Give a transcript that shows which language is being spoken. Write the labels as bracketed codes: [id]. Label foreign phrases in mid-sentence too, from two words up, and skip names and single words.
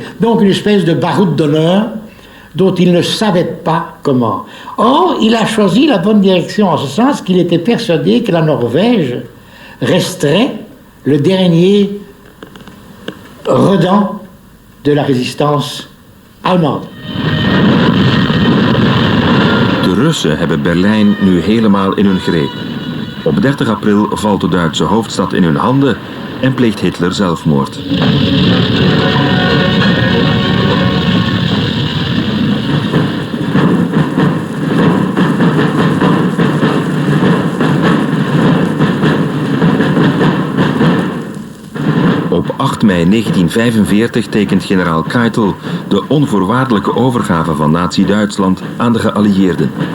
[fr] Donc une espèce de baroud d'honneur dont il ne savait pas comment. Or, il a choisi la bonne direction en ce sens qu'il était persuadé que la Norvège resterait le dernier redent de la résistance allemande. [nl] De Russen hebben Berlijn nu helemaal in hun greep. Op 30 april valt de Duitse hoofdstad in hun handen en pleegt Hitler zelfmoord. Op 8 mei 1945 tekent generaal Keitel de onvoorwaardelijke overgave van Nazi-Duitsland aan de geallieerden.